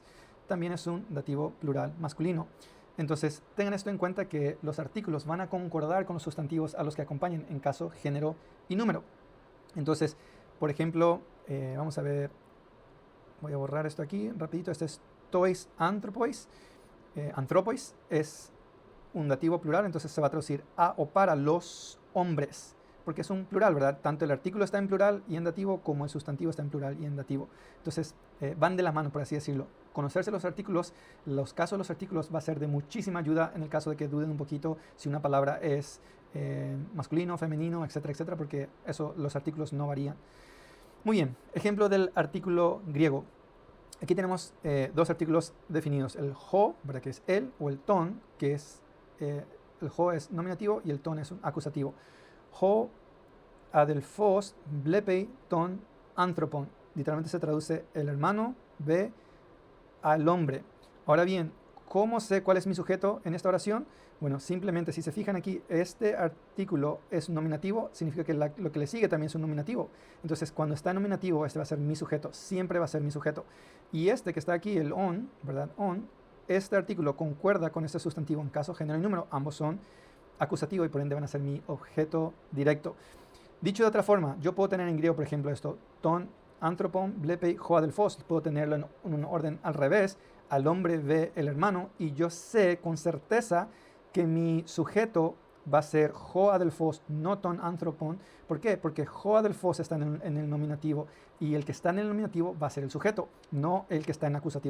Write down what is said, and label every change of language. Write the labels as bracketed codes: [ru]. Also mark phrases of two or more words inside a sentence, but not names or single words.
[es] También es un dativo plural masculino. Entonces, tengan esto en cuenta que los artículos van a concordar con los sustantivos a los que acompañen en caso, género y número. Entonces, por ejemplo, vamos a ver, voy a borrar esto aquí rapidito. Este es [el] τοῖς ἀνθρώποις. [es] Anthropois es un dativo plural, entonces se va a traducir a o para los hombres, porque es un plural, ¿verdad? Tanto el artículo está en plural y en dativo, como el sustantivo está en plural y en dativo. Entonces, van de la mano, por así decirlo. Conocerse los artículos, los casos de los artículos va a ser de muchísima ayuda en el caso de que duden un poquito si una palabra es masculino, femenino, etcétera, etcétera, porque eso, los artículos no varían. Muy bien, ejemplo del artículo griego. Aquí tenemos dos artículos definidos, el ho, ¿verdad? Que es el, o el ton, que es, el ho es nominativo y el ton es un acusativo. [el] Ὁ ἀδελφὸς βλέπει τὸν ἄνθρωπον. [es] Literalmente se traduce el hermano ve al hombre. Ahora bien, ¿cómo sé cuál es mi sujeto en esta oración? Bueno, simplemente si se fijan aquí, este artículo es un nominativo, significa que lo que le sigue también es un nominativo. Entonces, cuando está en nominativo, este va a ser mi sujeto, siempre va a ser mi sujeto. Y este que está aquí, el on, ¿verdad? On, este artículo concuerda con este sustantivo en caso, género y número. Ambos son acusativo y por ende van a ser mi objeto directo. Dicho de otra forma, yo puedo tener en griego, por ejemplo, esto, [el] τὸν, ἄνθρωπον, βλέπει, ὁ ἀδελφός. [es] Puedo tenerlo en un orden al revés. Al hombre ve el hermano y yo sé con certeza que mi sujeto va a ser [el] ὁ ἀδελφός, [es] no [el] τὸν ἄνθρωπον. [es] ¿Por qué? Porque [el] ὁ ἀδελφός [es] está en el nominativo y el que está en el nominativo va a ser el sujeto, no el que está en acusativo.